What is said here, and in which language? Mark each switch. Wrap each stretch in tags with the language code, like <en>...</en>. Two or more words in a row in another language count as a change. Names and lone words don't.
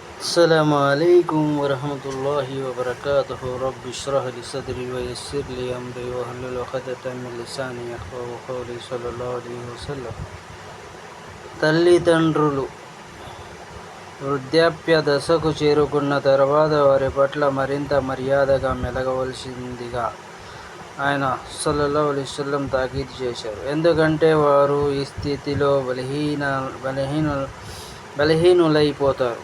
<ar>السلام عليكم ورحمة الله وبركاته. رب اشرح لي صدري ويسر لي أمري واحلل عقدة من لساني يفقهوا قولي صلى الله عليه وسلم.</ar> <te>తల్లిదండ్రులు వృద్ధాప్య దశకు చేరుకున్న తర్వాత వారి పట్ల మరింత మర్యాదగా మెలగవలసిందిగా ఆయన</te> <ar>صلى الله عليه وسلم</ar> <te>తాకీదు చేశారు. ఎందుకంటే వారు ఈ స్థితిలో బలహీనులైపోతారు.</te>